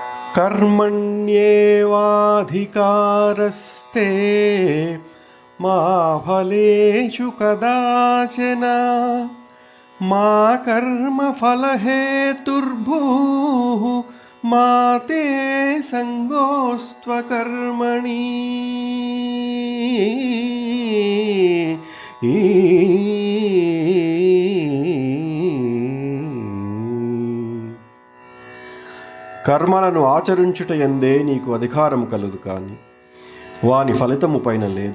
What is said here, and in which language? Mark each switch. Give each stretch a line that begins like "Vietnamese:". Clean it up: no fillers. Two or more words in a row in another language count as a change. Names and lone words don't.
Sanskrit: कर्मण्येवाधिकारस्ते मा फलेषु कदाचन मा कर्मफलहेतुर्भूः मा ते संगोऽस्त्वकर्मणि।
Telugu: కర్మలను ఆచరించుటయందే నీకు అధికారం కలదు, కానీ వాని ఫలితము పైన లేదు.